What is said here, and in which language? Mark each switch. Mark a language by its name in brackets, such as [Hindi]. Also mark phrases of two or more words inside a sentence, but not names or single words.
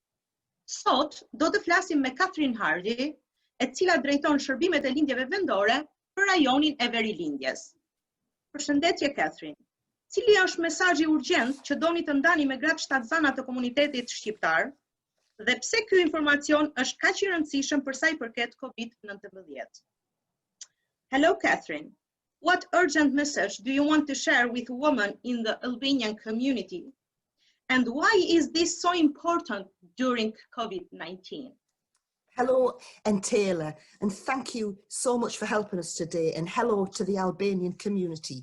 [Albanian] Sot do të flasim me Catherine Hardy, e cila drejton shërbimet e lindjeve vendore për rajonin e verilindjes. Përshëndetje Catherine. Cili është mesazhi urgjent që doni të ndani me gratë shtatzana të komunitetit shqiptar dhe pse ky informacion është kaq i rëndësishëm për sa i përket COVID-19? [English] Hello Catherine. What urgent message do you want to share with women in the Albanian community? And why is this so important during COVID-19? Hello, Entela, and thank you so much for helping us today, and hello to the Albanian community.